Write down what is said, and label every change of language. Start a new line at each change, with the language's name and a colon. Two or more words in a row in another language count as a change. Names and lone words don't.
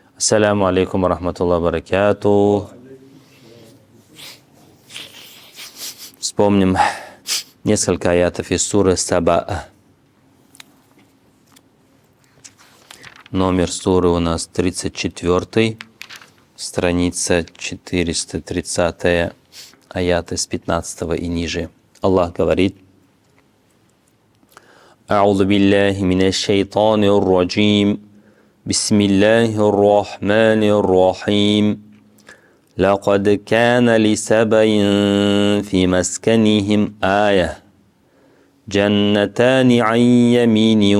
Arabic: السلام عليكم ورحمة الله وبركاته.
Russian: Вспомним несколько аятов из суры Саба. Номер суры у нас 34, страница 430, аяты с 15 и ниже. Аллах говорит:
Arabic: أعوذ بالله من الشيطان الرجيم. بسم الله الرحمن الرحيم. لقد كان لسبإ في مسكنهم آية جنتان عن يمين